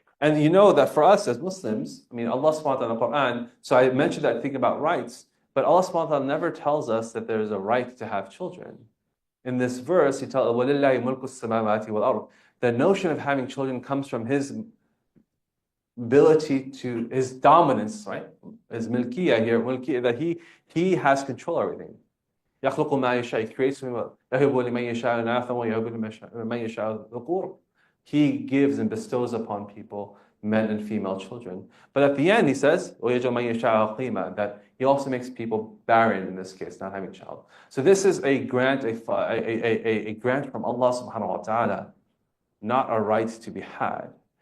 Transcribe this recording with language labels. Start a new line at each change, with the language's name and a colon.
English: And you know that for us as Muslims, I mean, Allah subhanahu wa ta'ala in the Quran, so I mentioned that thing about rights, but Allah subhanahu wa ta'ala never tells us that there's a right to have children. In this verse, He tells,
Arabic: وَلِلَّهِ مُلْكُ السَّمَاوَاتِ وَالْأَرْضِ.
English: The notion of having children comes from His ability to, His dominance, right? His milkiyah here, milkiyah, that He has control of everything.
Arabic: يَخْلُقُ مَا يَشَاءُ.
English: He creates
Arabic: يَهِبُ لِمَن يَشَاءُ إِنَاثًا وَيَهِبُ لِمَن يَشَاءُ ذُكُورًا.
English: He gives and bestows upon people men and female children. But at the end, He says, that He also makes people barren in this case, not having a child. So this is a grant, a grant from Allah subhanahu wa ta'ala, not a right to be had.